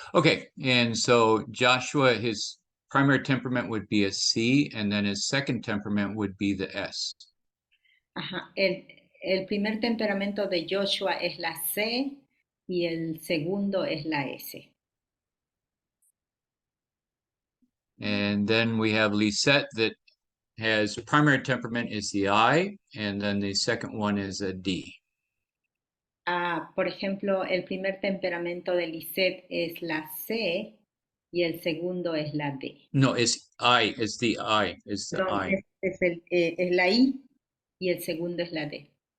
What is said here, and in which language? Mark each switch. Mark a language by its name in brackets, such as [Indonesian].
[English] Okay, and so Joshua, his primary temperament would be a C, and then his second temperament would be the S. [Spanish] Ajá. El primer temperamento de Joshua es la C y el segundo es la S. [English] And then we have Lisette that has primary temperament is the I, and then the second one is a D. [Spanish] Ah, por ejemplo, el primer temperamento de Lisette es la C y el segundo es la D. [English] No, it's I, it's the I, it's the [Spanish] Perdón, [English] I. [Spanish] es la I y el segundo es la D.